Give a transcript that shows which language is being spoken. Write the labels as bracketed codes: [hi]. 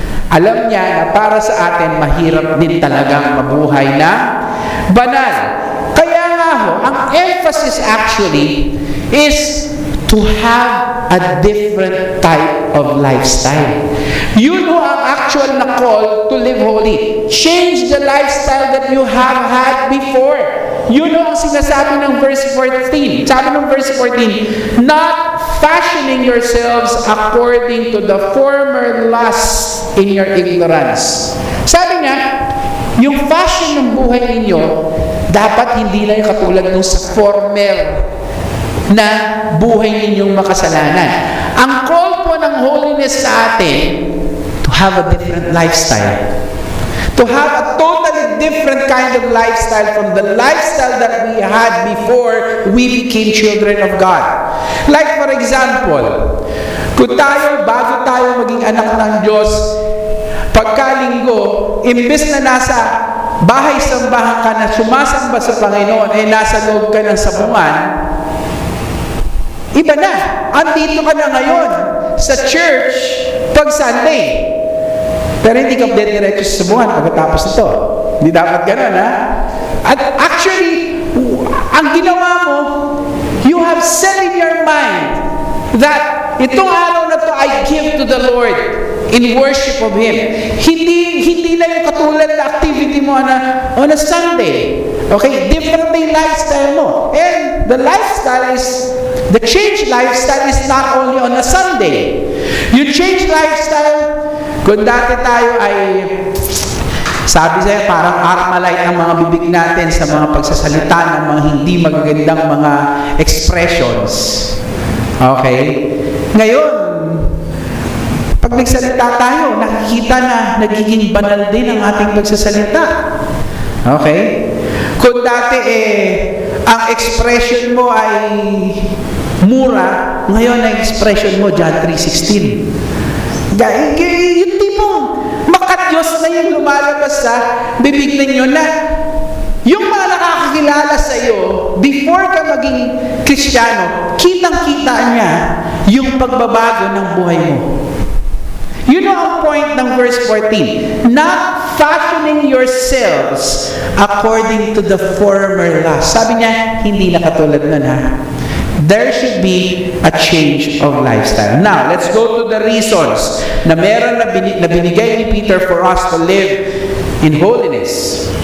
[tl] Alam niya na para sa atin, mahirap din talagang mabuhay na banal. Kaya nga ho, ang emphasis actually is [en] to have a different type of lifestyle. [tl] Yun ho ang actual na call to live holy. [en] Change the lifestyle that you have had before. [tl] Yun ho ang sinasabi ng verse 14. Sabi ng [en] verse 14, not fashioning yourselves according to the former lusts in your ignorance. [tl] Sabi nga, yung fashion ng buhay ninyo, dapat hindi lang katulad ng sa former na buhay ninyong makasalanan. Ang call po ng holiness sa atin, [en] to have a different lifestyle. To have a totally different kind of lifestyle from the lifestyle that we had before we became children of God. [tl] Like for example, kung bago tayo maging anak ng Diyos, pagkalinggo, imbes na nasa bahay-sambahan ka na sumasamba sa Panginoon, nasa loob ka ng sabungan, iba na. Andito ka na ngayon sa church pag Sunday. Pero hindi ka diretso sa sabungan pagkatapos ito. Hindi dapat gano'n, ha? At actually, ang ginawa mo, [en] you have set in your mind that [tl] itong araw na to [en] I give to the Lord in worship of Him. [tl] Hindi lang yung katulad na activity mo on a Sunday. Okay? Different na yung lifestyle mo. [en] And the change lifestyle is not only on a Sunday. You change lifestyle, [tl] kung dati tayo ay, sabi sa'yo, parang Armalite ang mga bibig natin sa mga pagsasalita ng mga hindi magagandang mga expressions. Okay? Ngayon, pag nagsalita tayo, nakikita na nagiging banal din ang ating pagsasalita. Okay? Kung dati ang expression mo ay mura, ngayon ang expression mo, John 3:16. Yung tipong makadyos na yung lumalabas sa bibig ninyo na yung mga nakakakilala sa iyo, before ka maging Kristiyano, kitang-kita niya yung pagbabago ng buhay mo. [en] You know ang point ng verse 14, not fashioning yourselves according to the former lust. [tl] Sabi niya, hindi na katulad nun ha. [en] There should be a change of lifestyle. Now, let's go to the reasons [tl] na meron na binigay ni [en] Peter for us to live in holiness.